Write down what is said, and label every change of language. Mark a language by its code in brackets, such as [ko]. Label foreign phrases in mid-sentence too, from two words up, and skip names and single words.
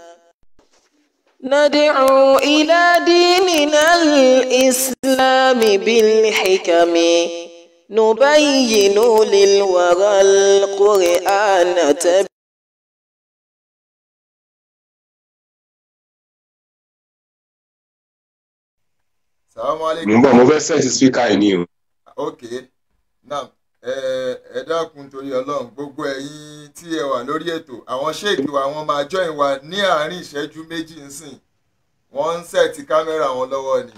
[ar] ندعو إلى ديننا الإسلام بالحكم نبين للورى القرآن تبينا السلام عليكم. [yo] Mo ń bọ̀ mo fẹ́ sẹ́ẹ̀sì spíkà yìí ni o. [en] Ok, now [yo] ẹ dákun torí Ọlọ́run gbogbo ẹ̀yin tí ẹ wà lórí ètò àwọn ṣéèkì wa wọ́n máa join wa ní àárín ìṣẹ́jú méjì nsìn wọ́n ń sẹ́ẹ̀tì kámẹ́rà wọn lọ́wọ́ ni.